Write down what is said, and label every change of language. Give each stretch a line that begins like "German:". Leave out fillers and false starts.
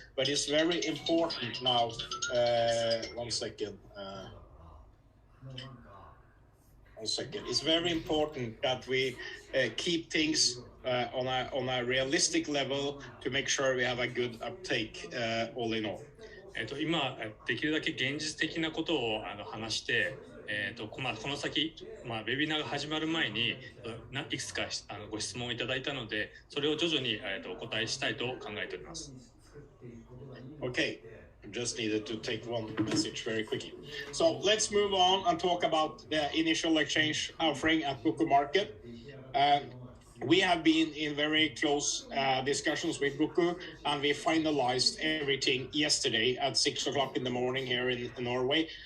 English: But it's very important now. One second. It's very important that we keep things on a realistic level to make sure we have a good uptake all in all.
Japanese: 今できるだけ現実的なことを話して、この先、ウェビナーが始まる前にいくつかご質問をいただいたので、それを徐々にお答えしたいと考えております。
English: Okay, just needed to take one message very quickly. So let's move on and talk about the initial exchange offering at Goku Market. We have been in very close discussions with Goku, and we finalized everything yesterday at 6 o'clock in the morning here in Norway.